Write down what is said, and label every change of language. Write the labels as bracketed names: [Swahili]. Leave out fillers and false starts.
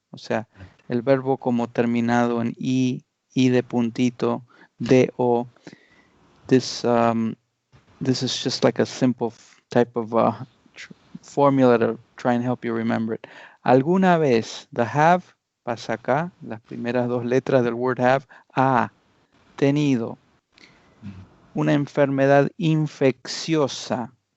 [Spanish] O sea, el verbo como terminado en I de puntito, D-O. [English] This is just like a simple type of formula to try and help you remember it. [Spanish] Alguna vez, [English] the have, [Spanish] pasa acá, las primeras dos letras del [English] word have, [Spanish] ha tenido una enfermedad infecciosa.